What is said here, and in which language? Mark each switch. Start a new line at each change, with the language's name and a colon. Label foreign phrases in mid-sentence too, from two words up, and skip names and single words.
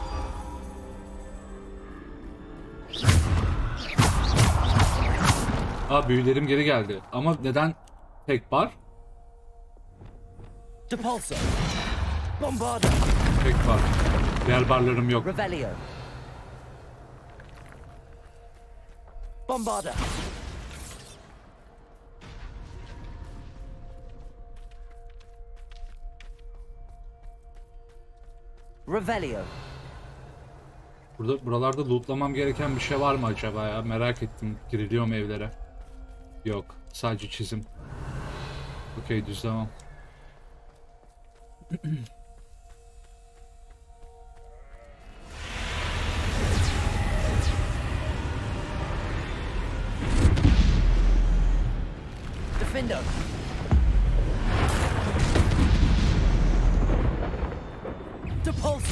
Turkish: Büyülerim geri geldi. Ama neden tek bar? Depulso. Bombarda. Tek bar. Diğer barlarım yok. Revelio. Bombarda. Revelio. Buralarda lootlamam gereken bir şey var mı acaba ya? Merak ettim. Giriliyor mu evlere? Yok. Sadece çizim. Okey, düz devam. Defender. Depulso.